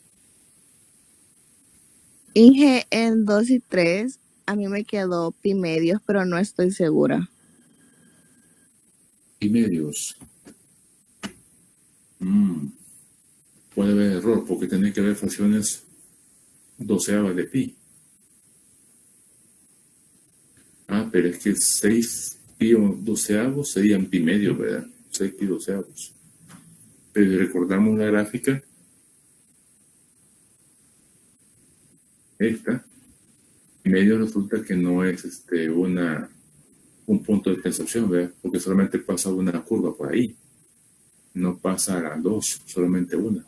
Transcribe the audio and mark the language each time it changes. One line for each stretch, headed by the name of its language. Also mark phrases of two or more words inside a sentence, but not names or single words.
Spanish: Inge, en 2 y 3, a mí me quedó pi medios, pero no estoy segura. Pi medios. Puede haber error porque tiene que haber fracciones doceavas de pi. Pero es que 6 pi doceavos serían pi medios, ¿verdad? 6 pi doceavos. Pero si recordamos la gráfica, esta, pi medio resulta que no es un punto de intersección, ¿verdad? Porque solamente pasa una curva por ahí. No pasa a dos, solamente una.